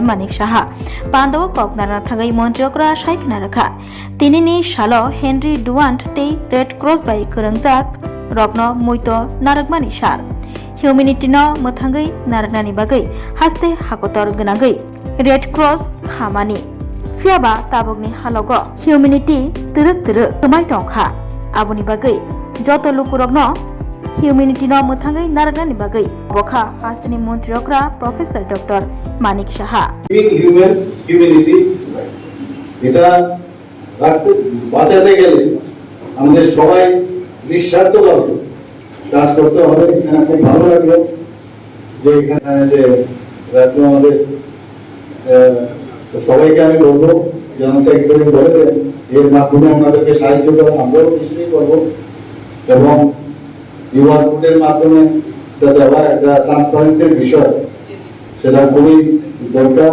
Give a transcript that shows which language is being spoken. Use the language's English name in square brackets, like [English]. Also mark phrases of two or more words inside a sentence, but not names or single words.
[Kok Borok] Manik Saha pandao koknara thagai montriokra saikna rakha tini ni salo Henry Duant tei Red Cross bai krangjak rokno muito narakmani sal Humanity-no muthangai narnani bagai haste hakotor gnagai Red Cross khamani fiaba tabogni halogo Humanity turuk kemai tongkha aboni bagai joto lukurokno Humanity-no muthangai narnani bagai bokha hasteni montriokra Professor Dr. Manik Saha [Bangla] Humanity এটা বাঁচাতে গেলে আমাদের সবাই নিঃস্বার্থভাবে কাজ করতে হবে। এখানে খুব ভালো লাগলো যে এখানে যে আমাদের সবাইকে আমি বলবো [English] General Secretary [Bangla] বলেছেন এর মাধ্যমে আমাদেরকে সাহায্য করে আমরাও নিশ্চয়ই করবো এবং ইউআর কোডের মাধ্যমে দেওয়া একটা ট্রান্সপারেন্সির বিষয় সেটা খুবই দরকার।